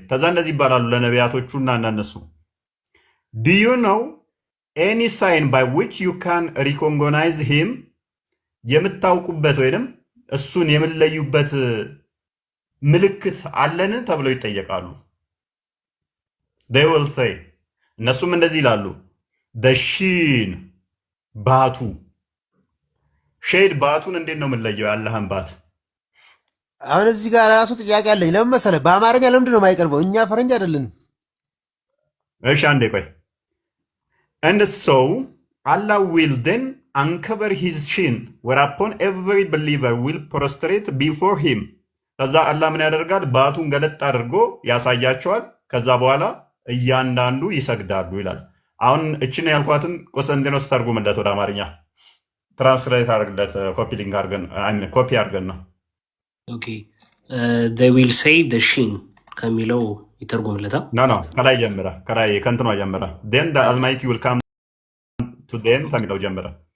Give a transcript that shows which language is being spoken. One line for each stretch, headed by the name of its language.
Amharic: ከዛ እንደዚህ ይባላሉ ለነቢያቶቹና እነሱ
English: do you know any sign by which you can recognize him?
Amharic: የምታውቁበት ወይንም እሱን የምንለዩበት ምልክት አለን ተብለው ይጠየቃሉ።
English: they will say
Amharic: እነሱም እንደዚህ ይላሉ
English: the shin
Amharic: ባቱ ሼድ ባቱን እንዴት ነው የምንለየው? ያለህን ባት አሁን እዚህ ጋር ራሱ ጥያቄ አለኝ። ለምን መሰለህ? በአማርኛ ለምንድን ነው የማይቀርበው? እኛ ፈረንጅ አይደለንም። እሺ አንዴ ቆይ።
English: and so Allah will then uncover his shin whereupon every believer will prostrate before him.
Amharic: ከዛ አላህ ምን ያደርጋል? ባቱን ገለጥ አድርጎ ያሳያቸዋል። ከዛ በኋላ እያንዳንዱ ይሰግዳሉ ይላል። አሁን እችን ያልኳትን ቆስጠንጢኖስ ተርጉምለት ወደ አማርኛ ትራንስሌት አድርግለት። ኮፒ ሊንክ አድርገን ኮፒ አድርገን ነው።
English: ኦኬ they will say the shin
Amharic: ከሚለው ይተርጉምለታል። ኖ ከላይ ጀምረ ከላይ ከእንትኗ ጀምረ
English: then the almighty will come to them
Amharic: ከሚለው ጀምረ።